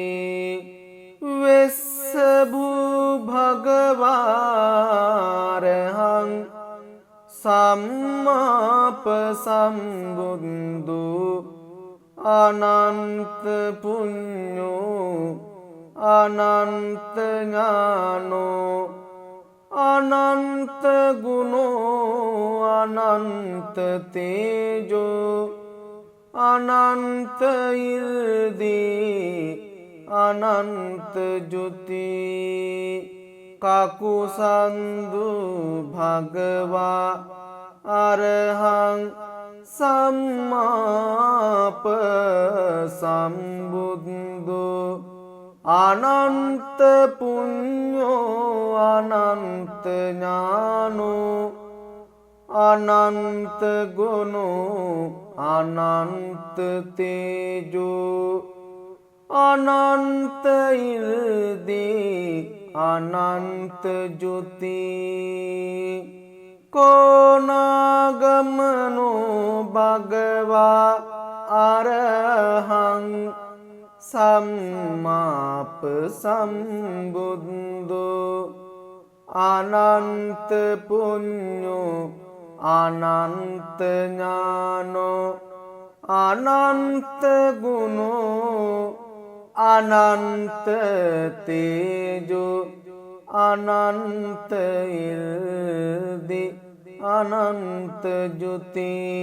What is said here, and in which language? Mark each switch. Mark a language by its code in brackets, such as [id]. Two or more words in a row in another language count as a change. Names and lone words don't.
[pi] වෙස්ස භූ භගවාරහං සම්මාප සම්බුද්ධෝ අනන්ත පුඤ්ඤෝ අනන්ත ඥානෝ අනන්ත ගුණෝ අනන්ත තේජෝ අනන්ත ඉර්දී අනන්ත ජුති කකුසන්දු භගවා අරහං සම්මාප සම්බුද්ධෝ අනන්ත පුඤ්ඤෝ අනන්ත ඥානෝ අනන්ත ගුණෝ අනන්ත තේජෝ අනන්ත ඉර්දී අනන්ත ජුති කෝනාගමනෝ භගවා අරහං සම්මාප සම්බුද්ධෝ අනන්ත පුඤ්ඤෝ අනන්ත ඥානෝ අනන්ත ගුණෝ අනන්ත තේජෝ අනන්ත ඉර්දි අනන්ත ජුති